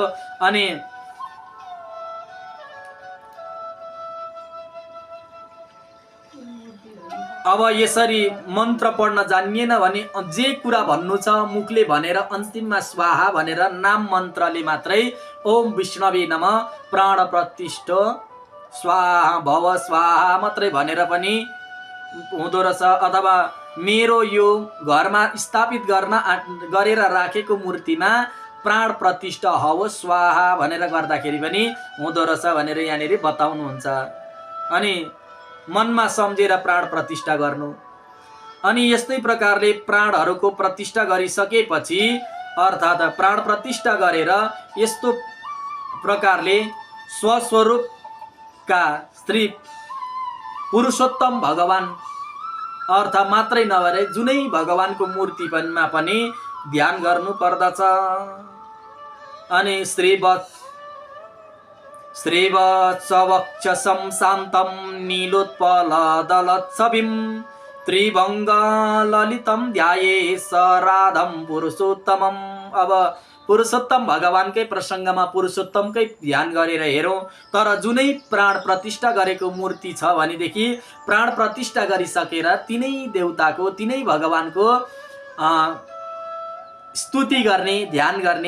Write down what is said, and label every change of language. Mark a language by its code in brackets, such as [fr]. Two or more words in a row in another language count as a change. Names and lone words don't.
[ne] अनि अब यसरी मन्त्र पढ्न जानिएन भने जे कुरा भन्नु छ मुखले भनेर अन्तिममा स्वाहा भनेर नाम मन्त्रले मात्रै [sa] ओम विष्णवे नमः [ne] प्राण प्रतिष्ठो स्वाहा भव स्वाहा मात्रै भनेर पनि हुँदो रहेछ। अथवा मेरो यो घरमा स्थापित गरेर राखेको मूर्तिमा प्राण प्रतिष्ठा होस् स्वाहा भनेर गर्दाखेरि पनि हुँदो रहेछ भनेर यहाँनिर बताउनुहुन्छ। अनि मनमा सम्झेर प्राण प्रतिष्ठा गर्नु। अनि यस्तै प्रकारले प्राणहरूको प्रतिष्ठा गरिसकेपछि अर्थात् प्राण प्रतिष्ठा गरेर यस्तो प्रकारले स्वस्वरूपका श्री पुरुषोत्तम भगवान अर्थ मात्रै नभएर जुनै भगवानको मूर्तिमा पनि ध्यान गर्नु पर्दछ। अनि [sa] श्रीवत्सवक्षसं शान्तं नीलोत्पलदलच्छविं त्रिभङ्गललितं ध्यायेत् स राधं पुरुषोत्तमम्। [ne] अब पुरुषोत्तम भगवानकै प्रसङ्गमा पुरुषोत्तमकै ध्यान गरेर हेरौँ। तर जुनै प्राण प्रतिष्ठा गरेको मूर्ति छ भनेदेखि प्राण प्रतिष्ठा गरिसकेर तिनै देवताको तिनै भगवानको स्तुति गर्ने ध्यान गर्ने।